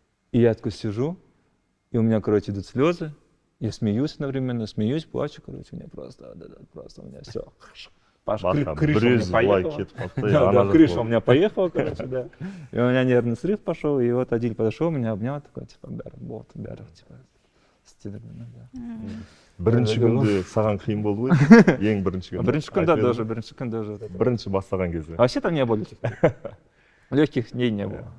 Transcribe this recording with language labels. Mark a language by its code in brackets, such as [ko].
[ru] И я такой сижу, и у меня, короче, идут слезы. Я смеюсь одновременно, плачу, короче, у меня просто у меня все. Крыша у меня поехала. Да, крыша у меня поехала, короче, да. И у меня нервный срыв пошел, и вот Адиль подошел, меня обнял, такой, типа, [kk] бәрі, типа, стилермен, [ru] да. [kk] Бірінші күнде саған қиын болды ғой? Ең бірінші күнде. Бірінші күнде уже. Бірінші бастаған кезде. [ru] Вообще там не было легких дней не было.